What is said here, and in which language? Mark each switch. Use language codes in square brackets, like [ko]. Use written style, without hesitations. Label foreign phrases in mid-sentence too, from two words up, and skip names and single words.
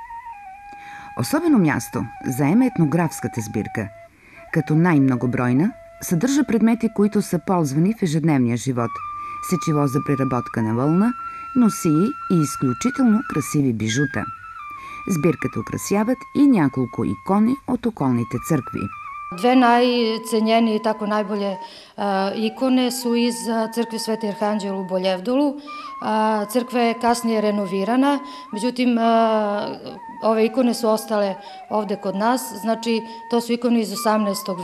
[bg] Особено място заема етнографската сбирка. Като най-многобройна, съдържа предмети, които са ползвани в ежедневния живот. Сечиво за преработка на вълна, носии и изключително красиви бижута. Сбирката украсяват и няколко икони от околните църкви. [sr] Dve najcenjenije i tako najbolje ikone su iz crkve Sveti Arhanđel u Boljevdolu. Crkva je kasnije renovirana, međutim ove ikone su ostale ovde kod nas, znači to su ikone iz 18.